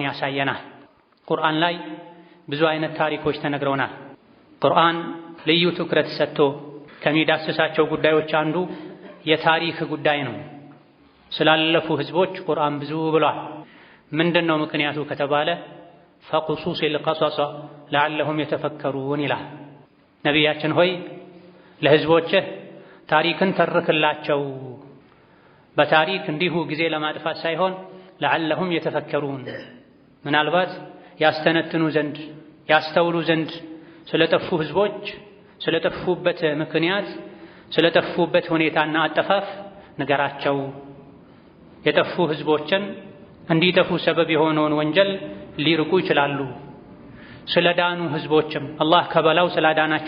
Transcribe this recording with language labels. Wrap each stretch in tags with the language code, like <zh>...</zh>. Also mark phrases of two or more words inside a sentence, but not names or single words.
<am>ያሳየናል። ቁርአን ላይ ብዙ አይነት ታሪኮች ተነግረውናል። ቁርአን ልዩ ትኩረት ሰጥቶ ከሚዳስሳቸው ጉዳዮች አንዱ የታሪክ ጉዳይ ነው። ስላለፉ ህዝቦች ቁርአን ብዙ ብሏል። ምንድነው ምክንያቱ ከተባለ</am> <ar>فقصص القصص لعلهم يتفكرون</ar> <am>ይላል። ነቢያችን ሆይ ለህዝቦችህ ታሪክን ተርክላቸው፣ በታሪክ እንዲሁ ጊዜ ለማጥፋት ሳይሆን</am> <ar>لعلهم يتفكرون</ar> <am>ምናልባት ያስተነትኑ ዘንድ ያስተውሉ ዘንድ ስለጠፉ ህዝቦች ስለጠፉበት ምክንያት ስለጠፉበት ሁኔታና አጠፋፍ ንገራቸው። የጠፉ ህዝቦችን እንዲጠፉ ሰበብ የሆነውን ወንጀል ሊርቁ ይችላሉ። ስለዳኑ ህዝቦችም አላህ ከበላው ስላዳናቸው</am>